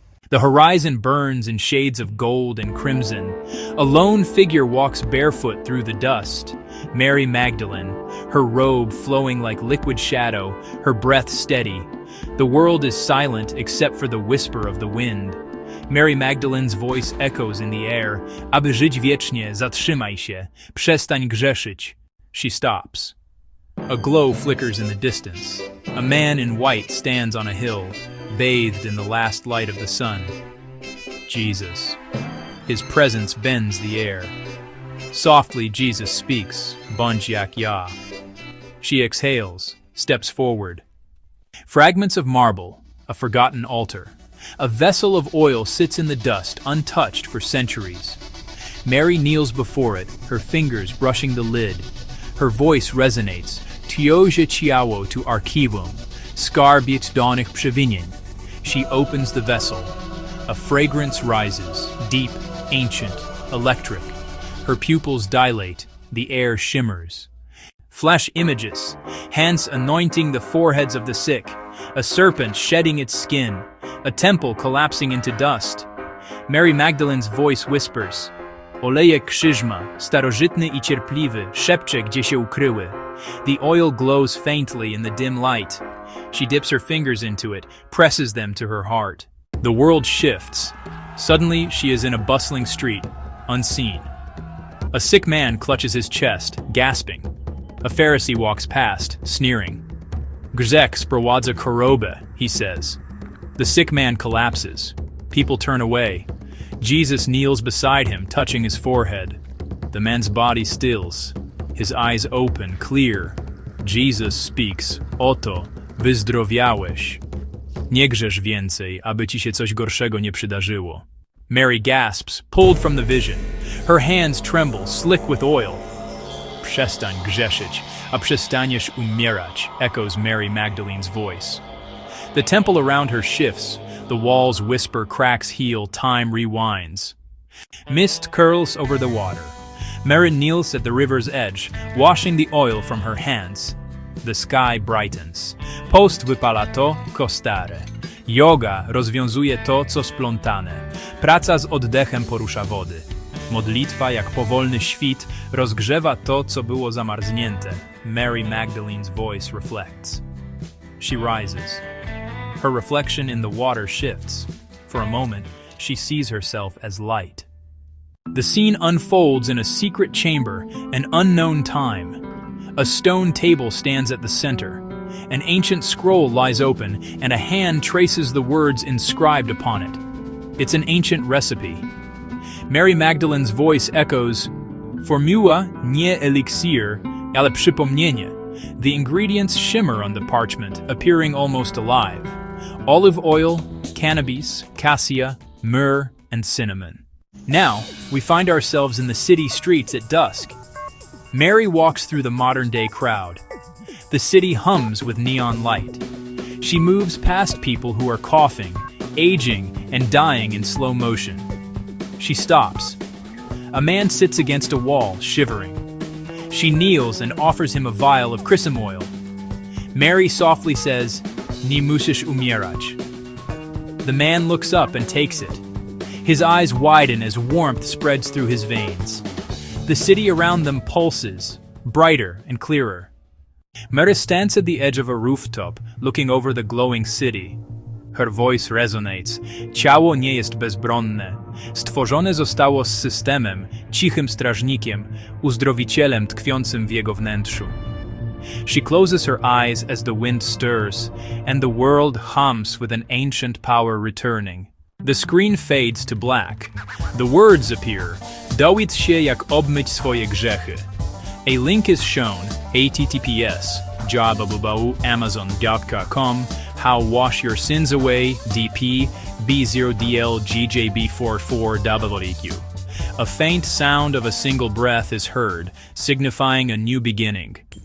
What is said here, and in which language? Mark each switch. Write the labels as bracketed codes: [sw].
[en] The horizon burns in shades of gold and crimson. A lone figure walks barefoot through the dust. Mary Magdalene, her robe flowing like liquid shadow, her breath steady. The world is silent except for the whisper of the wind. Mary Magdalene's voice echoes in the air. [pl] Aby żyć wiecznie, zatrzymaj się, przestań grzeszyć. [en] She stops. A glow flickers in the distance. A man in white stands on a hill, bathed in the last light of the sun. Jesus. His presence bends the air. Softly Jesus speaks, [pl] Bądź jak ja. [en] She exhales, steps forward. Fragments of marble, a forgotten altar. A vessel of oil sits in the dust, untouched for centuries. Mary kneels before it, her fingers brushing the lid. Her voice resonates, [pl] Tioże ciało tu archiwum, skarbiec danych przewinień. [en] She opens the vessel. A fragrance rises, deep, ancient, electric. Her pupils dilate, the air shimmers. Flesh images, hands anointing the foreheads of the sick, a serpent shedding its skin, a temple collapsing into dust. Mary Magdalene's voice whispers, [pl] Olejek Chrisma, starożytny I cierpliwy, szepcze gdzie się ukryły. [en] The oil glows faintly in the dim light. She dips her fingers into it, presses them to her heart. The world shifts. Suddenly, she is in a bustling street, unseen. A sick man clutches his chest, gasping. A Pharisee walks past, sneering. [pl] Grzech sprowadza chorobę, [en] he says. The sick man collapses. People turn away. Jesus kneels beside him, touching his forehead. The man's body stills. His eyes open, clear. Jesus speaks, [pl] Oto, wyzdrowiałeś. Nie grzesz więcej, aby ci się coś gorszego nie przydarzyło. [en] Mary gasps, pulled from the vision. Her hands tremble, slick with oil. [pl] Przestań grzeszyć, a przestaniesz umierać, [en] echoes Mary Magdalene's voice. The temple around her shifts. The walls whisper, cracks heal, time rewinds. Mist curls over the water. Mary kneels at the river's edge, washing the oil from her hands. The sky brightens. [pl] Post wypala to, co stare. Yoga rozwiązuje to, co splątane. Praca z oddechem porusza wody. Modlitwa, jak powolny świt, rozgrzewa to, co było zamarznięte. [en] Mary Magdalene's voice reflects. She rises. Her reflection in the water shifts. For a moment, she sees herself as light. The scene unfolds in a secret chamber, an unknown time. A stone table stands at the center. An ancient scroll lies open, and a hand traces the words inscribed upon it. It's an ancient recipe. Mary Magdalene's voice echoes, [pl] Formuła nie eliksir, ale przypomnienie. [en] The ingredients shimmer on the parchment, appearing almost alive. Olive oil, cannabis, cassia, myrrh, and cinnamon. Now, we find ourselves in the city streets at dusk. Mary walks through the modern-day crowd. The city hums with neon light. She moves past people who are coughing, aging, and dying in slow motion. She stops. A man sits against a wall, shivering. She kneels and offers him a vial of chrism oil. Mary softly says, [pl] Nie musisz umierać. [en] The man looks up and takes it. His eyes widen as warmth spreads through his veins. The city around them pulses, brighter and clearer. Mary stands at the edge of a rooftop, looking over the glowing city. Her voice resonates. [pl] Ciało nie jest bezbronne. Stworzone zostało z systemem, cichym strażnikiem, uzdrowicielem tkwiącym w jego wnętrzu. [en] She closes her eyes as the wind stirs, and the world hums with an ancient power returning. The screen fades to black. The words appear. [pl] Dawid się jak obmyć swoje grzechy. [en] A link is shown, https://amazon.com, how wash your sins away, DP, B0DLGJB44WQ. A faint sound of a single breath is heard, signifying a new beginning.